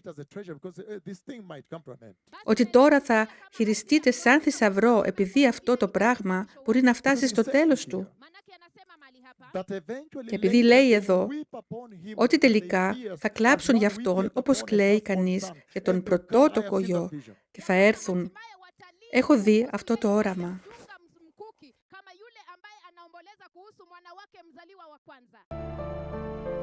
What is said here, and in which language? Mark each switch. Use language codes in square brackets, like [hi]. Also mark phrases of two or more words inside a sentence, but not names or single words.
[el] Ότι τώρα θα χειριστείτε σαν θησαυρό επειδή αυτό το πράγμα μπορεί να φτάσει στο τέλος του. Και επειδή λέει εδώ ότι τελικά θα κλάψουν για αυτόν όπως κλαίει κανείς για τον πρωτότοκο γιο και θα έρθουν. Έχω δει αυτό το όραμα. [sw] Kama yule ambaye anaomboleza kuhusu mwana wake mzaliwa wa kwanza.